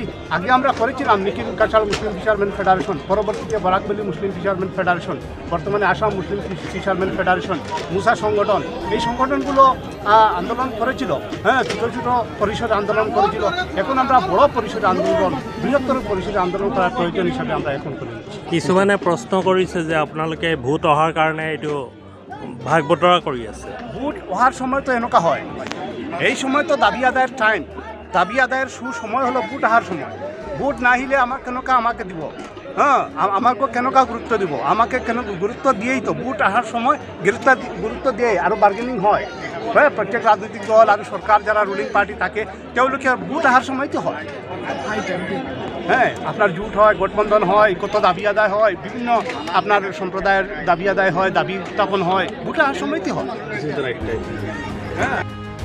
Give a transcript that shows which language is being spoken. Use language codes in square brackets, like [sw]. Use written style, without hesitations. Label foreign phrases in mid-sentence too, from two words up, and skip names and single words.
[bn] আগে আমরা করেছিলাম নিখিল কাছাড় মুসলিম ফিশারম্যান ফেডারেশন, পরবর্তীতে বরাক ভ্যালি মুসলিম ফিশারম্যান ফেডারেশন, বর্তমানে আসাম মুসলিম ফিশারম্যান ফেডারেশন, মুসা সংগঠন, এই সংগঠনগুলো আন্দোলন করেছিল। ছোটো ছোটো পরিসরে আন্দোলন করেছিল। এখন আমরা বড় পরিসরে আন্দোলন, বৃহত্তর পরিসরে আন্দোলন করার প্রয়োজন হিসাবে আমরা এখন করে নিচ্ছি। [as] কিছুমানে প্ৰশ্ন কৰিছে যে আপোনালোকে ভোট অহাৰ কাৰণে এইটো ভাগ বতৰা কৰি আছে। ভোট অহাৰ সময় তো এনেকুৱা হয়, এই সময় তো [bn] দাবি আদায়ের টাইম, দাবি আদায়ের সুসময় হলো [as] ভোট অহাৰ সময়। ভোট না আহিলে আমাকে দিব, আমাকে কেনেকুৱা গুরুত্ব দিব, আমাকে কেন গুরুত্ব দিয়েই তো ভোট অহাৰ সময় গুরুত্ব দিয়ে আৰু বার্গেনিং হয়। [bn] প্রত্যেক রাজনৈতিক দল আর সরকার যারা রুলিং পার্টি থাকে [as] তেওঁলোকে ভোট অহাৰ সময়তো হয়। [bn] আপনার জুট হয়, গঠবন্ধন হয়, কত দাবি আদায় হয়, বিভিন্ন আপনার সম্প্রদায়ের দাবি আদায় হয়, দাবি উত্থাপন হয়, [as] ভোট অহাৰ সময়তে হয়।